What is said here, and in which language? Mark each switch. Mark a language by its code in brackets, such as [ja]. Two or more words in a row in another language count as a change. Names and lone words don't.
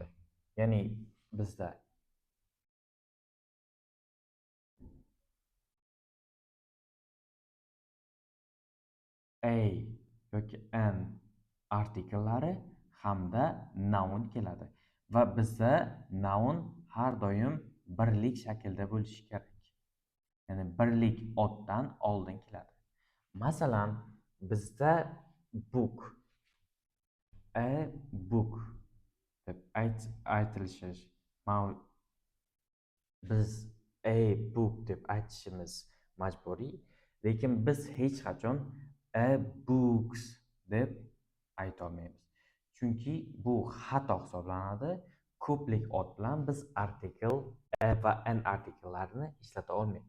[uz] Ya'ni bizda a yoki n artikellari hamda noun keladi va bizda noun har doim birlik shaklda bo'lishi kerak. Ya'ni birlik otdan oldin keladi. Masalan, bizda [en] book, a book [uz] deb aytilishi biz [en] a book [uz] deb aytishimiz majburiy, lekin biz hech qachon [en] a books [uz] deb ayta olmaymiz. Chunki bu xato hisoblanadi. Ko'plik ot bilan biz artikel a va n artikellarini ishlata olmaymiz.